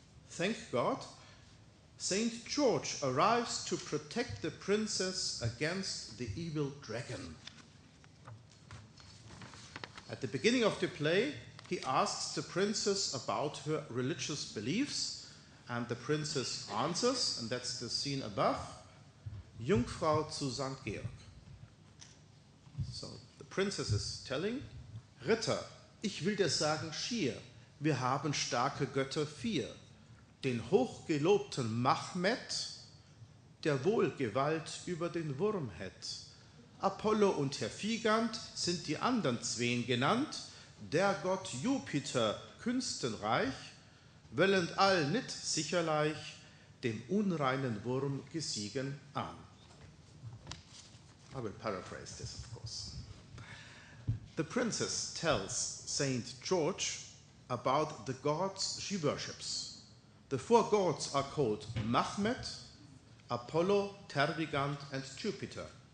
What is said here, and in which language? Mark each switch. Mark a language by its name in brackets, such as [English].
[English] Thank God, Saint George arrives to protect the princess against the evil dragon. At the beginning of the play, he asks the princess about her religious beliefs, and the princess answers, and that's the scene above, [German] Jungfrau zu St. [English] Georg. So the princess is telling, [German] Ritter, ich will dir sagen schier, wir haben starke Götter vier, den hochgelobten Mahmet, der wohl Gewalt über den Wurm hätt. Apollo und Herr Vigand sind die andern zween genannt, der Gott Jupiter künstenreich, wellend all nit sicherlich, dem unreinen Wurm gesiegen an. [English] I will paraphrase this, of course. The princess tells Saint George about the gods she worships. The four gods are called Mahmet, Apollo, Termagant, and Jupiter.